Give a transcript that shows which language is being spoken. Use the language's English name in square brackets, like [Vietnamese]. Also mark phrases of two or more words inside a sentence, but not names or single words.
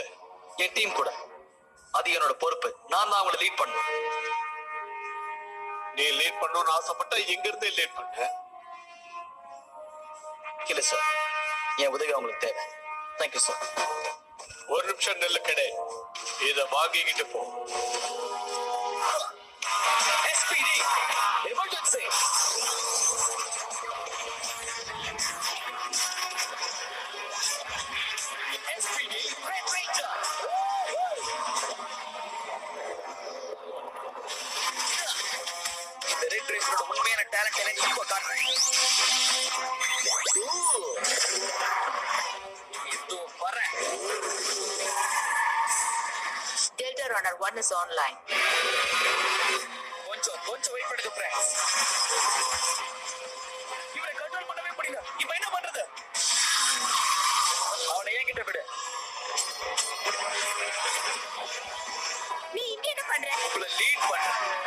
[Tamil] என் டீம் கூட. அது என்னோட பொறுப்பு. நான் தான் அவங்களை லீட் பண்ணுவேன். நீ லீட் பண்ணணும்னு ஆசைப்பட்டா எங்க இருந்தே லீட் பண்ண. இல்ல சார், என் உதவி அவங்களுக்கு தேவை. [English] thank you sir. [Tamil] ஒரு நிமிஷம் நெல்லு கடை, இத வாங்கிக்கிட்டு போ. [English] SPD emergency. SPD Red Ranger. [Tamil] இந்த ரெட் ரேஞ்சரோட உண்மையான டேலண்ட் என்ன இப்போ காட்டுறேன். இதோ வரேன். [English] Delta Runner 1 is online. [Tamil] கொஞ்சம் வெயிட் பண்ணுங்க ஃப்ரெண்ட்ஸ். இவனை கண்ட்ரோல் பண்ணவே முடியல. இப்போ என்ன பண்றது? அவனை என்கிட்ட விடு. நீ இங்க என்ன பண்ற? உங்களை லீட் பண்றேன்.